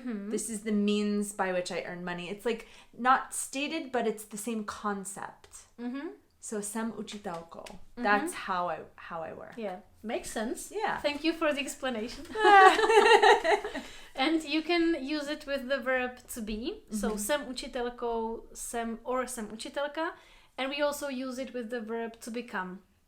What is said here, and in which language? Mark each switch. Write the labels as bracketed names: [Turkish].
[English] This is the means by which I earn money. It's like not stated, but it's the same concept. So [Czech] jsem učitelkou. [English] That's how I work. Yeah, makes sense. Yeah. Thank you for the explanation. And you can use it with the verb to be. So [Czech] jsem učitelkou, jsem učitelka. [English] And we also use it with the verb to become.